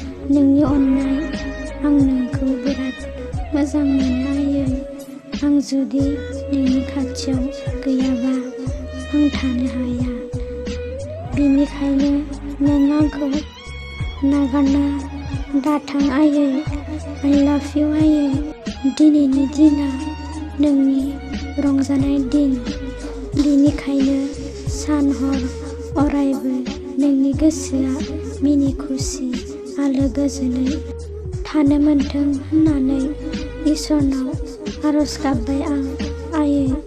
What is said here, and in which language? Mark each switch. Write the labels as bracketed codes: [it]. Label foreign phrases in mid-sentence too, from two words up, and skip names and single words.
[brx] नोंनि अननाय, आं नोंखौ बिराद मोजां मोनो आयै। आं जुदि नोंनि खाथियाव गैयाबा आं थानो हाया। बेनिखायनो नों आंखौ नागारना दाथां आयै। [en] I love you आयै। [brx] दिनैनि दिना नोंनि रंजानाय दिन। बेनिखायनो सान हर अरायबो नोंनि गोसोआ मिनि खुसि आलो गोजोनै थानो मोनथों होननानै इसोरनाव आरज गाबबाय आं आयै।